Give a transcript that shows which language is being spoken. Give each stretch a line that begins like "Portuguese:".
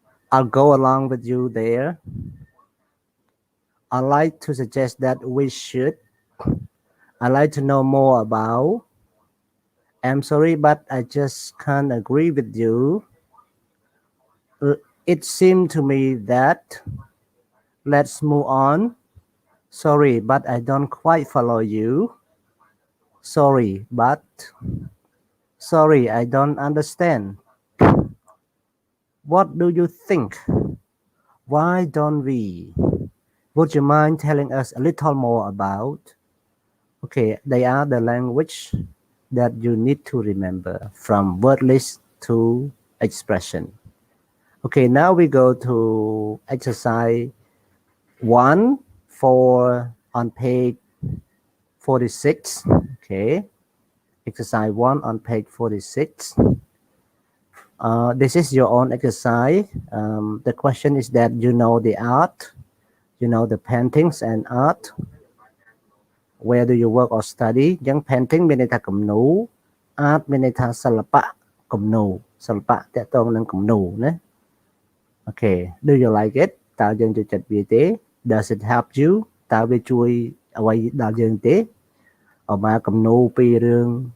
English: I'll go along with you there I'd like to suggest that we should I'd like to know more about I'm sorry but I just can't agree with you it seemed to me that let's move on Sorry, but I don't quite follow you. Sorry, but. Sorry, I don't understand. What do you think? Why don't we? Would you mind telling us a little more about? Okay, they are the language that you need to remember from word list to expression. Okay, now we go to exercise 1 for on page 46. Okay, exercise 1 on page 46. This is your own exercise. The question is that you know the art, you know the paintings and art. Where do you work or study
Khmer: អញ្ចឹង painting មានន័យថាគំនូរ art មានន័យថាសិល្បៈគំនូរសិល្បៈតាក់ទងនឹងគំនូរណា
English: Okay, do you like it
Khmer: តើយើងចូលចិត្តវាទេ
English: Does it help you
Khmer: តើវាជួយអ្វីដល់យើងទេឧមាគំនូរពីរឿង